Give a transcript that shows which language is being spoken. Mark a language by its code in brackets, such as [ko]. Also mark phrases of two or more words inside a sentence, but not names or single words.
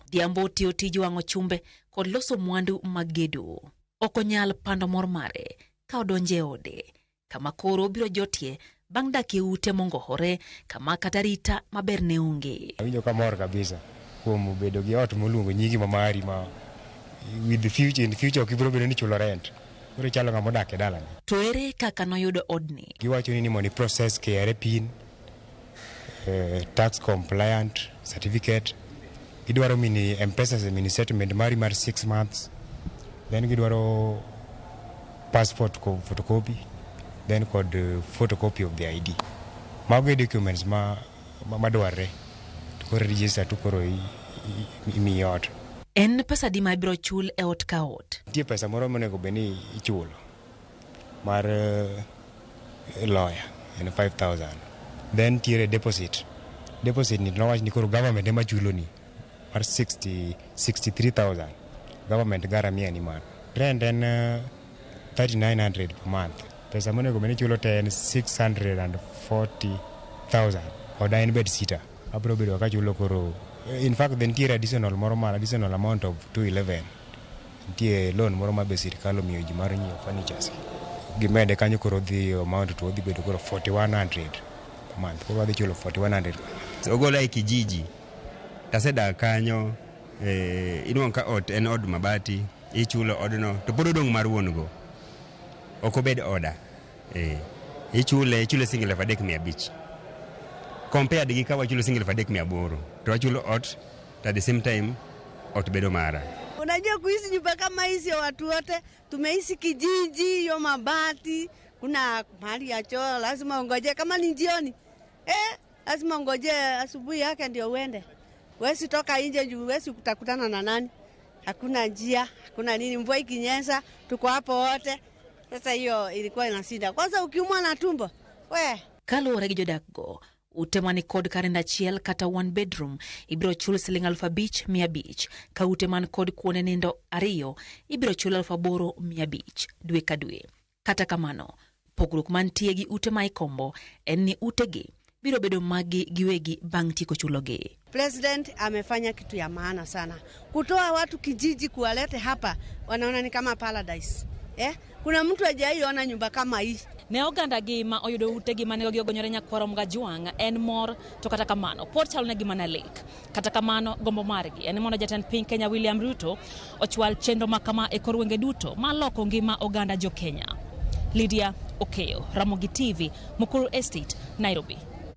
[luo] Odhiambo tiyo tij wang'o chumbe kod loso mwandu mag gedo. Okonyal pando mor mare ka odonje ode kama koro biro jotie bang' dakie ute mongohore kama kata rita maber ne onge. Awinjo ka mor kabisa kuom bedo gi ot moluongo nyigi mamari ma [en] with the future, in the future [luo] kibiro bedo ni chulo rent. Koro chalo ng'ama odak e dalani. To ere kaka noyudo odni? Giwacho ni mondo process KRA pin, [en] tax compliant certificate. [luo] Gidwaro mini M-Pesa mini settlement mari mar 6 months. Then gidwaro passport photocopy. Then kod [en] photocopy of the ID. [luo] Mago documents madwarre to koro register to koro imi ot. En pesa di ma biro chul e ot ka ot? Tie pesa moro monego beni ichulo mar lawyer en 5,000. Then tiere deposit. Deposit ni nowach ni koro government ema chulo ni mar 63,000. Government garamia ni man. Rent en 3,900 [en] per month. [luo] Pesa monego beni chulo te en 640,000. Oda en bed sita. Abro bedo ka chulo koro. [en] In fact, then [luo] tiere [en] additional amount of 211. [luo] Tiere loan moro ma be sirkal omiyo ji mar nyiewo furnitures. Gimede kanyo koro dhi amount to dhi bedo koro 4,100 [en] per month. [luo] Koro dhi chulo 4,100. Ogola e kijiji. Taseda kanyo inuang ka ot en od mabati, ichulo odno to pod odong mar wuon go. Okobed oda. Ichule single 3,500. Compared gi ka wachulo single 3,800. To wachulo ot [en] at the same time [luo] ot bedo mara. [sw] Unajua kuishi nyumba kama hizi watu wote tumeishi kijiji yo mabati, kuna mahali ya choo lazima ungoje kama ni jioni. Lazima ungoje asubuhi yake ndio uende. Wesi toka nje juu wesi kutakutana na nani? Hakuna njia, hakuna nini, mvua ikinyesha tuko hapo wote. Sasa hiyo ilikuwa inashinda. Kwanza ukiumwa na tumbo, [luo] Kaluwore gi jodak go, ute mani kod karenda chiel kata [en] one bedroom [luo] ibiro chul siling 5,500. Ka ute man kod kuone nindo 2 ibiro chul 8,500 dwe ka dwe. Kata kamano, pogruok mantie gi ute ma ikombo en ni ute gi biro bedo magi giwegi bang' tiko chulogi. [sw] President amefanya kitu ya maana sana. Kutoa watu kijiji kuwalete hapa, wanaona ni kama paradise. Kuna mtu hajaiona nyumba kama hii. [luo] Ne oganda gi ma oyudo ute gi manengogi ogonyore nyakwaro mga juang' en mor, to kata kamano pod chalo negi mana lek. Kata kamano gombo margi en mondo jatend piny Kenya William Ruto ochwal chenro makama e kor wenge duto maloko ngima oganda jo Kenya. Lydia Okeyo, Ramogi TV, Mukuru Estate, Nairobi.